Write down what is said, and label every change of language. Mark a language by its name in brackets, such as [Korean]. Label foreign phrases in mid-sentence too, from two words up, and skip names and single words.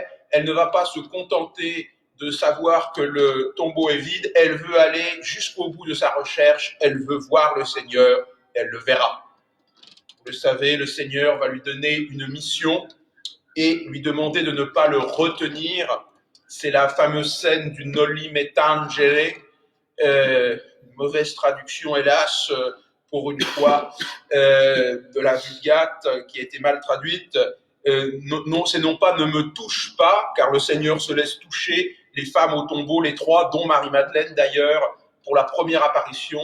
[French] Elle ne va pas se contenter de savoir que le tombeau est vide. Elle veut aller jusqu'au bout de sa recherche. Elle veut voir le Seigneur. Elle le verra. Vous le savez, le Seigneur va lui donner une mission et lui demander de ne pas le retenir. C'est la fameuse scène du [Latin] Noli me tangere, [French] mauvaise traduction hélas pour une fois de la Vulgate qui a été mal traduite. non, c'est non pas « ne me touche pas », car le Seigneur se laisse toucher les femmes au tombeau, les trois, dont Marie-Madeleine d'ailleurs, pour la première apparition.